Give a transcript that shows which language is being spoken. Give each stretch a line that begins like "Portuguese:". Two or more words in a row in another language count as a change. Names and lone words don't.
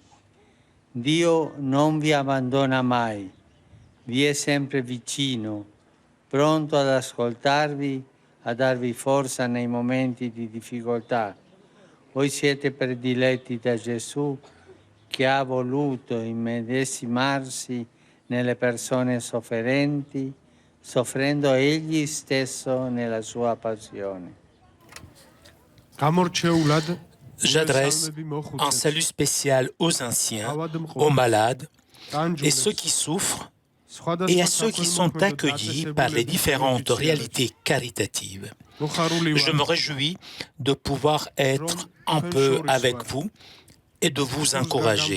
Italian: Dio non vi abbandona mai, vi è sempre vicino, pronto ad ascoltarvi, a darvi forza nei momenti di difficoltà. Voi siete prediletti da Gesù che ha voluto immedesimarsi nelle persone sofferenti, soffrendo egli stesso nella sua passione.
French: J'adresse un salut spécial aux anciens, aux malades et ceux qui souffrent et à ceux qui sont accueillis par les différentes réalités caritatives. Je me réjouis de pouvoir être un peu avec vous et de vous encourager.